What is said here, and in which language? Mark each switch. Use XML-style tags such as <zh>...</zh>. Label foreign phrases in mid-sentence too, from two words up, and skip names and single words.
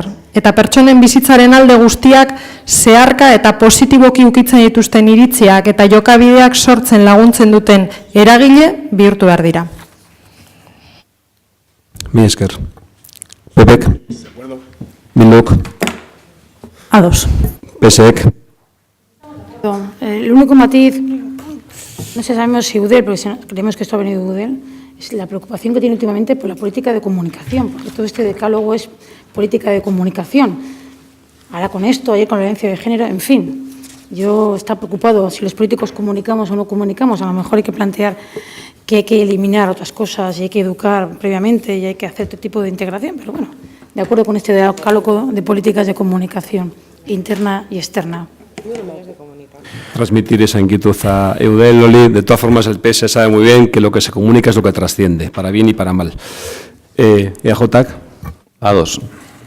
<eu>Eta pertsonen bizitzaren alde guztiak zeharka eta positiboki ukitzen dituzten iritziak eta jokabideak sortzen laguntzen duten eragile bihurtu behar dira. Mi esker. Pepek. Bilduk. Ados. PSek.</eu> <es>El único matiz, no sé, sabemos si UDEL, porque creemos que esto ha venido de UDEL, es la preocupación que tiene últimamente por la política de comunicación, porque todo este decálogo es política de comunicación. Ahora con esto, ayer con la violencia de género, en fin, yo está preocupado si los políticos comunicamos o no comunicamos, a lo mejor hay que plantear que hay que eliminar otras cosas y hay que educar previamente y hay que hacer otro tipo de integración, pero bueno, de acuerdo con este decálogo de políticas de comunicación interna y externa. Transmitir esa inquietud a Eudel, Loli. De todas formas, el PS sabe muy bien que lo que se comunica es lo que trasciende, para bien y para mal.</es> <eu>EAJak. Ados.</eu>